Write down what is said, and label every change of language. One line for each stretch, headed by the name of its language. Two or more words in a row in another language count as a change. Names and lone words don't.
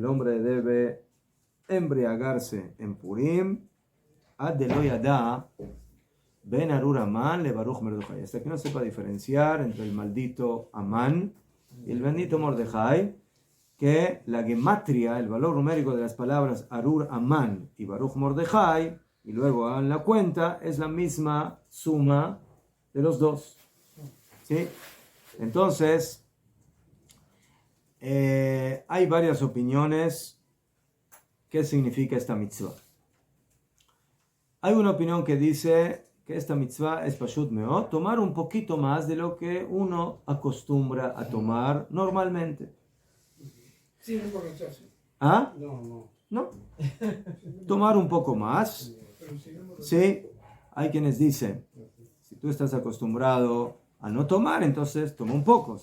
Spanish: hombre debe embriagarse en Purim,
Hebrew: עד דלא ידע בין ארור המן לברוך מרדכי,
Spanish: hasta que no sepa diferenciar entre el maldito Amán y el bendito Mordejai, que la gematria, el valor numérico de las palabras
Hebrew: ארור המן
Spanish: y
Hebrew: ברוך מרדכי,
Spanish: y luego hagan la cuenta, es la misma suma de los dos. ¿Sí? Entonces, hay varias opiniones. ¿Qué significa esta mitzvah? Hay una opinión que dice que esta mitzvah es
Hebrew: פשוט מעט,
Spanish: tomar un poquito más de lo que uno acostumbra a tomar normalmente. Sin emborracharse. ¿Ah? No. No. Tomar un poco más. Sí, hay quienes dicen, si tú estás acostumbrado a no tomar, entonces toma un poco.